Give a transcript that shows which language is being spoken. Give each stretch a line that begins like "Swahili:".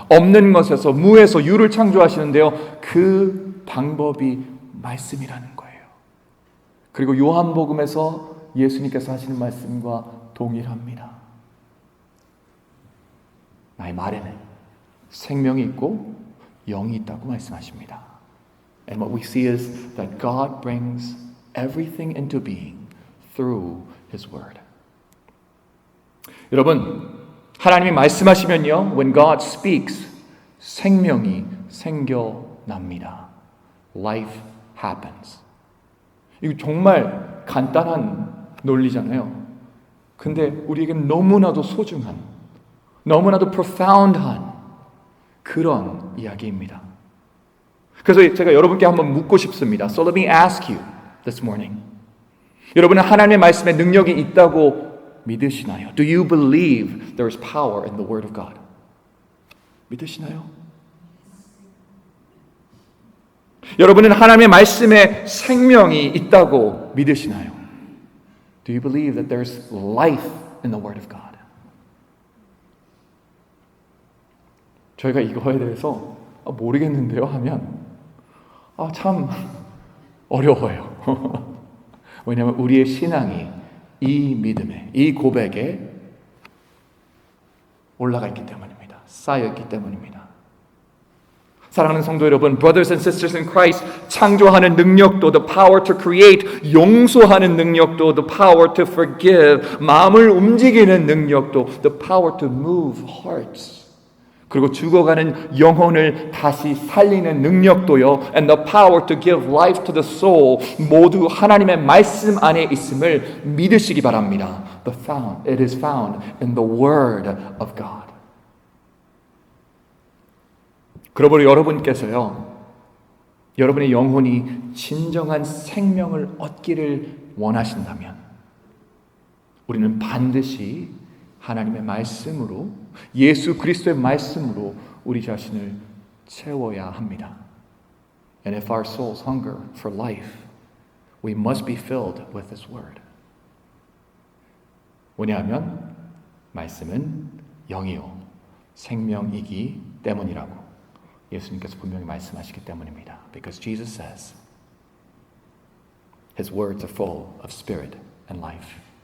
Korean: 없는 것에서 무에서 유를 창조하시는데요, 그 방법이 말씀이라는 거예요. 그리고 요한복음에서 예수님께서 하시는 말씀과 동일합니다. 나의 말에는 생명이 있고 영이 있다고 말씀하십니다.
English: And what we see is that God brings everything into being through His Word.
Korean: 여러분, 하나님이 말씀하시면요,
English: when God speaks,
Korean: 생명이 생겨납니다.
English: Life happens.
Korean: 이거 정말 간단한 논리잖아요. 근데 우리에겐 너무나도 소중한, 너무나도 profound한 그런 이야기입니다. 그래서 제가 여러분께 한번 묻고 싶습니다.
English: So let me ask you this morning.
Korean: 여러분은 하나님의 말씀에 능력이 있다고 믿으시나요?
English: Do you believe there is power in the Word of God?
Korean: 믿으시나요? 여러분은 하나님의 말씀에 생명이 있다고 믿으시나요?
English: Do you believe that there's life in the Word of God?
Korean: 저희가 이거에 대해서 모르겠는데요 하면 참 어려워요. 왜냐하면 우리의 신앙이 이 믿음에, 이 고백에 올라가 있기 때문입니다. 쌓여 있기 때문입니다. 사랑하는 성도 여러분,
English: brothers and sisters in Christ,
Korean: 창조하는 능력도,
English: the power to create,
Korean: 용서하는 능력도,
English: the power to forgive,
Korean: 마음을 움직이는 능력도,
English: the power to move hearts,
Korean: 그리고 죽어가는 영혼을 다시 살리는 능력도요,
English: and the power to give life to the soul,
Korean: 모두 하나님의 말씀 안에 있음을 믿으시기 바랍니다.
English: It is found in the Word of God.
Korean: 그러므로 여러분께서요, 여러분의 영혼이 진정한 생명을 얻기를 원하신다면 우리는 반드시 하나님의 말씀으로, 예수 그리스도의 말씀으로 우리 자신을 채워야 합니다.
English: And if our souls hunger for life, we must be filled with His Word.
Korean: 왜냐하면 말씀은 영이요 생명이기 때문이라고 예수님께서 분명히 말씀하시기 때문입니다.
English: Because Jesus says His words are full of spirit and life.